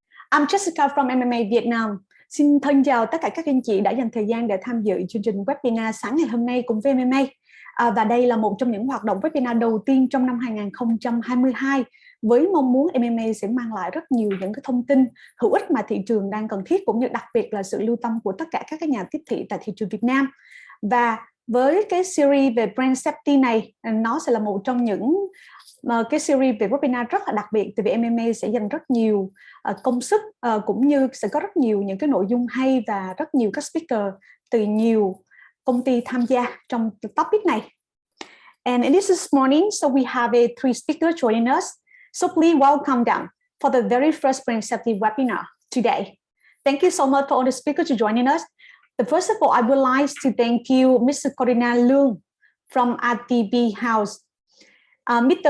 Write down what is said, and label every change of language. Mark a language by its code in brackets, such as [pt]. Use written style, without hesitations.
[en] I'm Jessica from MMA Vietnam. [vi] Xin thân chào tất cả các anh chị đã dành thời gian để tham dự chương trình webinar sáng ngày hôm nay cùng với MMA. Và đây là một trong những hoạt động webinar đầu tiên trong năm 2022 với mong muốn MMA sẽ mang lại rất nhiều những cái thông tin hữu ích mà thị trường đang cần thiết, cũng như đặc biệt là sự lưu tâm của tất cả các nhà tiếp thị tại thị trường Việt Nam. Và với cái series về brand safety này, nó sẽ là một trong những cái series về webinar rất là đặc biệt, tại vì MMA sẽ dành rất nhiều công sức, cũng như sẽ có rất nhiều những cái nội dung hay và rất nhiều các speaker từ nhiều công ty tham gia trong topic này. [en] And this morning, so we have three speakers joining us. So please welcome them for the very first brand safety webinar today. Thank you so much for all the speakers to joining us. First of all, I would like to thank you, Mr. Corina Lương from RTB House, Mr.